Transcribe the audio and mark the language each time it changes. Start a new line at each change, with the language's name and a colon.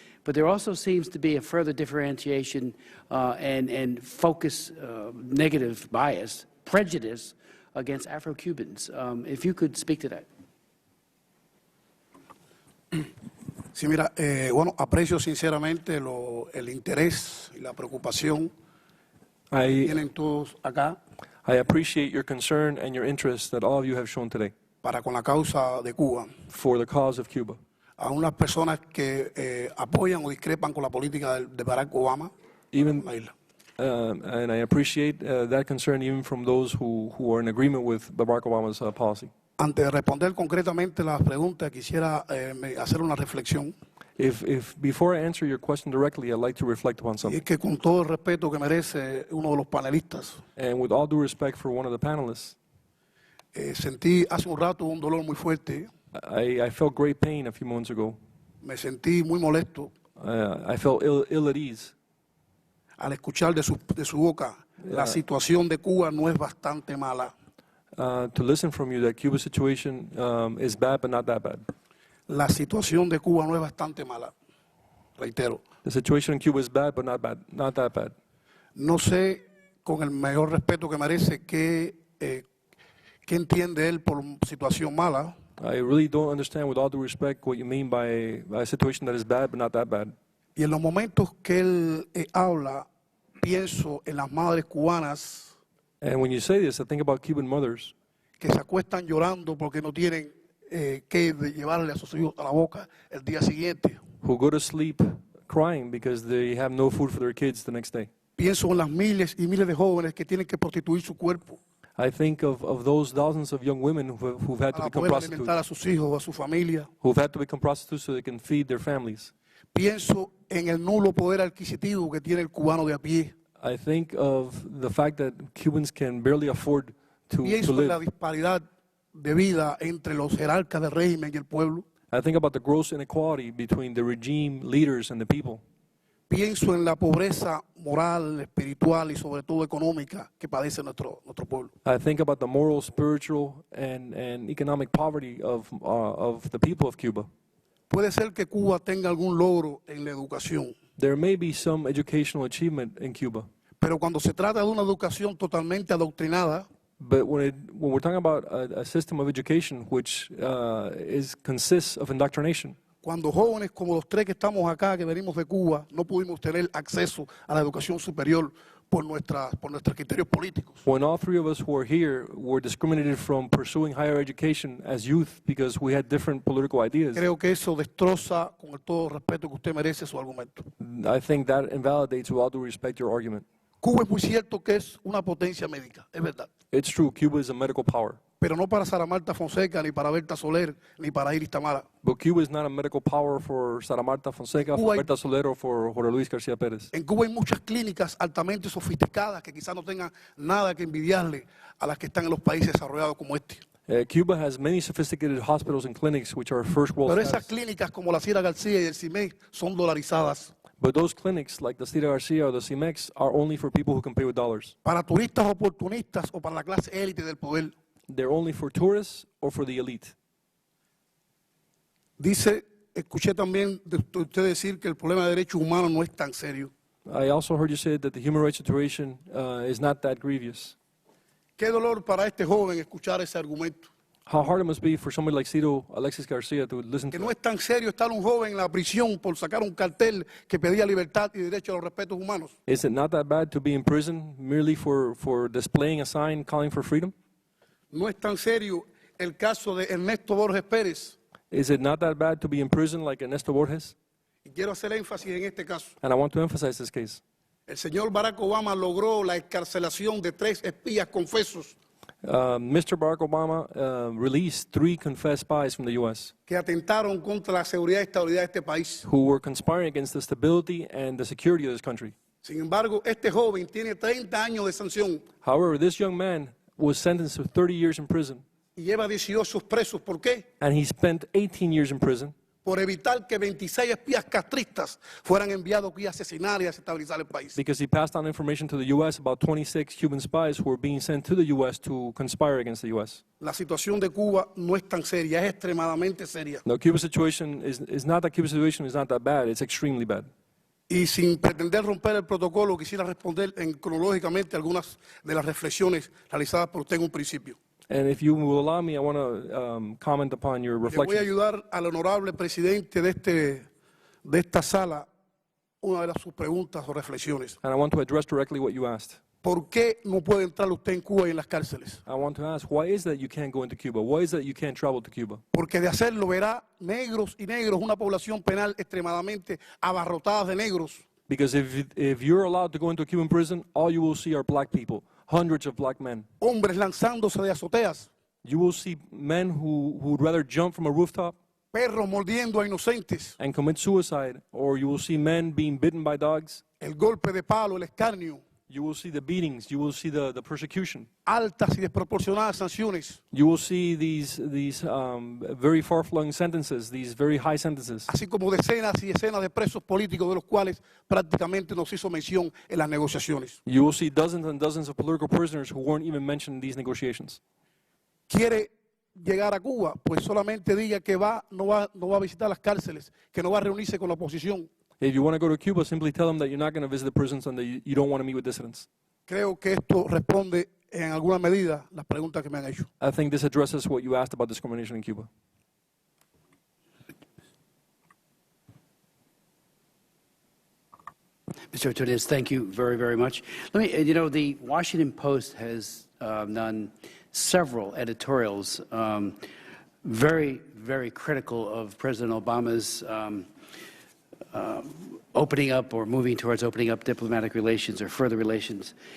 English: But there also seems to be a further differentiation and focus, negative bias, prejudice against Afro-Cubans. If you could speak to that.
Spanish: Sí, mira, bueno, aprecio sinceramente el interés y la preocupación que tienen todos acá.
English: I appreciate your concern and your interest that all of you have shown today
Spanish: para con la causa de Cuba.
English: For the cause of Cuba.
Spanish: A unas personas que apoyan o discrepan con la política de Barack Obama.
English: Even, and I appreciate that concern even from those who are in agreement with Barack Obama's policy.
Spanish: Antes de responder concretamente las preguntas, quisiera hacer una reflexión.
English: Before I answer your question directly, I'd like to reflect upon something.
Spanish: Y es que con todo el respeto que merece uno de los panelistas,
English: and with all due respect for one of the panelists,
Spanish: sentí hace un rato un dolor muy fuerte.
English: I felt great pain a few moments ago.
Spanish: Me sentí muy molesto.
English: I felt ill at ease.
Spanish: Al escuchar de su boca, la situación de Cuba no es bastante mala.
English: To listen from you that Cuba's situation is bad, but not that bad.
Spanish: La situación de Cuba no es bastante mala. Reitero.
English: The situation in Cuba is bad, but not that bad.
Spanish: No sé, con el mayor respeto que merece, qué entiende él por situación mala.
English: I really don't understand, with all due respect, what you mean by a situation that is bad, but not that bad.
Spanish: Y en los momentos que él habla, pienso en las madres cubanas.
English: And when you say this, I think about Cuban mothers
Spanish: que se acuestan llorando porque no tienen que llevarle a sus hijos a la boca el día siguiente.
English: who go to sleep crying because they have no food for their kids the next day.
Spanish: Pienso en las miles y miles de jóvenes que tienen que prostituir su cuerpo.
English: I think of those thousands of young women who've had to become prostitutes.
Spanish: Alimentar a sus hijos, a su familia.
English: Who've had to become prostitutes so they can feed their families.
Spanish: Pienso en el nulo poder adquisitivo que tiene el cubano de a pie.
English: I think of the fact that Cubans can barely afford to
Spanish: Pienso
English: live.
Spanish: en la disparidad de vida entre los jerarcas del régimen y el pueblo.
English: I think about the gross inequality between the regime leaders and the people.
Spanish: Pienso en la pobreza moral, espiritual y sobre todo económica que padece nuestro pueblo.
English: I think about the moral, spiritual, and economic poverty of the people of Cuba.
Spanish: Puede ser que Cuba tenga algún logro en la educación.
English: There may be some educational achievement in Cuba.
Spanish: Pero cuando se trata de una educación totalmente adoctrinada,
English: but when we're talking about a system of education which consists of indoctrination,
Spanish: cuando jóvenes como los tres que estamos acá, que venimos de Cuba, no pudimos tener acceso a la educación superior por nuestros criterios políticos.
English: When all three of us who are here were discriminated from pursuing higher education as youth because we had different political ideas.
Spanish: Creo que eso destroza, con el todo respeto que usted merece, su argumento.
English: I think that invalidates, with all due respect, your argument.
Spanish: Cuba es muy cierto que es una potencia médica, es verdad.
English: It's true, Cuba is a medical power.
Spanish: Pero no para Sara Marta Fonseca, ni para Berta Soler, ni para Iris Tamara.
English: But Cuba is not a medical power for Sara Marta Fonseca, for Berta Soler, or for Jorge Luis García Pérez.
Spanish: En Cuba hay muchas clínicas altamente sofisticadas que quizás no tengan nada que envidiarle a las que están en los países desarrollados como este.
English: Cuba has many sophisticated hospitals and clinics which are first world
Spanish: Pero
English: status.
Spanish: esas clínicas como la Sierra García y el CIMEC son dolarizadas.
English: But those clinics, like the Cira Garcia or the CIMEX, are only for people who can pay with dollars.
Spanish: Para turistas oportunistas o para la clase élite del poder.
English: They're only for tourists or for the elite.
Spanish: Escuché también de usted decir que el problema de derechos humanos no es tan serio.
English: I also heard you say that the human rights situation is not that grievous.
Spanish: Qué dolor para este joven escuchar ese argumento.
English: how hard it must be for somebody like Ciro Alexis Garcia to listen
Spanish: Que
English: to
Spanish: no
English: it.
Spanish: es tan serio estar un joven en la prisión por sacar un cartel que pedía libertad y derecho a los respetos humanos.
English: Is it not that bad to be in prison merely for displaying a sign calling for freedom?
Spanish: No es tan serio el caso de Ernesto Borges Pérez.
English: Is it not that bad to be in prison like Ernesto Borges?
Spanish: Y quiero hacer énfasis en este caso.
English: And I want to emphasize this case.
Spanish: El señor Barack Obama logró la excarcelación de 3 espías confesos
English: Mr. Barack Obama released 3 confessed spies from the U.S.
Spanish: que atentaron contra la seguridad y estabilidad de este país.
English: who were conspiring against the stability and the security of this country.
Spanish: Sin embargo, este joven tiene 30 años de sanción
English: However, this young man was sentenced to 30 years in prison,
Spanish: y lleva 18 presos. ¿Por qué?
English: and he spent 18 years in prison
Spanish: Por evitar que 26 espías castristas fueran enviados aquí a asesinar y a desestabilizar el país.
English: because he passed on information to the U.S. about 26 Cuban spies who were being sent to the U.S. to conspire against the U.S.
Spanish: La situación de Cuba no es tan seria, es extremadamente seria.
English: Now, Cuba's situation is not that Cuba's situation is not that bad. It's extremely bad.
Spanish: Y sin pretender romper el protocolo, quisiera responder cronológicamente algunas de las reflexiones realizadas por usted en un principio.
English: And if you will allow me, I want to comment upon your
Spanish: Le voy a
English: reflections.
Spanish: ayudar al honorable presidente de esta sala una de sus preguntas o reflexiones.
English: And I want to address directly what you asked.
Spanish: ¿Por qué no puede entrar usted en Cuba y en las cárceles?
English: I want to ask, why is that you can't go into Cuba? Why is that you can't travel to Cuba?
Spanish: Porque de hacerlo verá negros y negros, una población penal extremadamente abarrotada de negros.
English: Because if you're allowed to go into a Cuban prison, all you will see are black people, hundreds of black men.
Spanish: Hombres lanzándose de azoteas,
English: You will see men who would rather jump from a rooftop
Spanish: perros mordiendo a inocentes,
English: and commit suicide, or you will see men being bitten by dogs.
Spanish: el golpe de palo, el escarnio,
English: You will see the beatings. You will see the persecution.
Spanish: altas y desproporcionadas sanciones,
English: You will see these very far-flung sentences, these very high sentences,
Spanish: así como decenas y decenas de presos políticos de los cuales prácticamente no se hizo mención en las negociaciones.
English: You will see dozens and dozens of political prisoners who weren't even mentioned in these negotiations.
Spanish: Quiere llegar a Cuba, pues solamente diga que no va a visitar las cárceles, que no va a reunirse con la oposición.
English: If you want to go to Cuba, simply tell them that you're not going to visit the prisons and that you don't want to meet with dissidents.
Spanish: Creo que esto responde en alguna medida las preguntas que me han hecho.
English: I think this addresses what you asked about discrimination in Cuba. Mr. Antunez, thank you very, very much. Let me, the Washington Post has done several editorials very, very critical of President Obama's opening up or moving towards opening up diplomatic relations or further relations.